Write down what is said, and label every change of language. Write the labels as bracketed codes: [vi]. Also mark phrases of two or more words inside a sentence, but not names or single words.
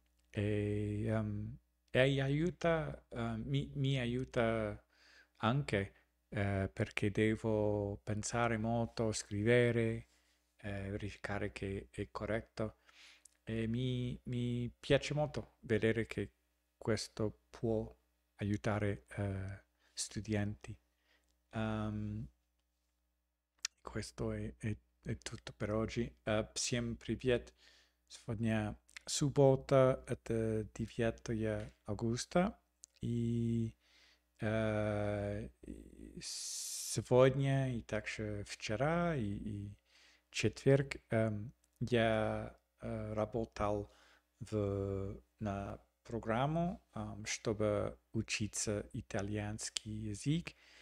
[it] e aiuta, mi aiuta anche perché devo pensare molto, scrivere, verificare che è corretto e mi piace molto vedere che questo può aiutare studenti. Um, questo è tutto per oggi. [ru] Всем привет! Сегодня суббота, это 9 августа. И сегодня, и также вчера, и четверг я работал на программу, чтобы учиться итальянский язык.